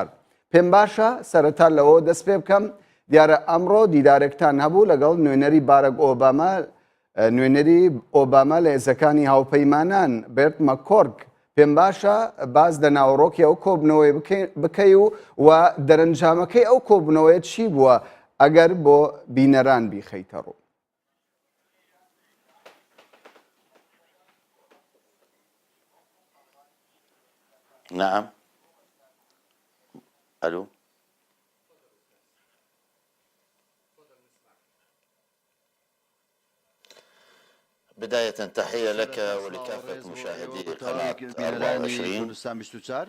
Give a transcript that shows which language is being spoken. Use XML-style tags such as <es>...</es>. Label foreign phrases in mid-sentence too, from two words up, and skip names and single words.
<ckb>پێم باشە سەرەتا لەوە دەست پێ بکەم، دیارە ئەمڕۆ دیدارێکتان هەبوو لەگەڵ نوێنەری بارەک ئۆباما، نوێنەری ئۆباما لە هێزەکانی هاوپەیمانان بێرت مەکۆرک. پێم باشە باز لە ناوەڕۆکی ئەو کۆبنەوەی بکەی و دەرەنجامەکەی ئەو کۆبنەوەیە چی بووە ئەگەر بۆ بینەران بیخەیتە ڕوو.</ckb> <ar>نعم. ألو. بداية تحية لك ولكافة مشاهدي قناة 24.</ar>